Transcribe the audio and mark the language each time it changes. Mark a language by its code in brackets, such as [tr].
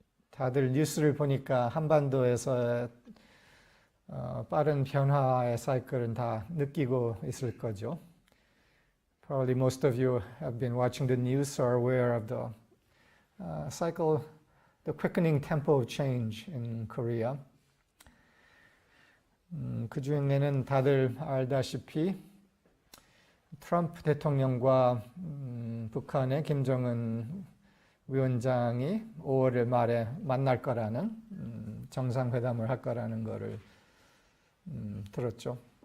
[ko] 다들 뉴스를 보니까 한반도에서 빠른 변화의 사이클은 다 느끼고 있을 거죠. [en] Probably most of you have been watching the news or aware of the cycle, the quickening tempo of change in Korea. [ko] 그 중에는 다들 알다시피 트럼프 대통령과 북한의 김정은 위원장이 5월 말에 만날 거라는 정상회담을 할 거라는 거를 들었죠.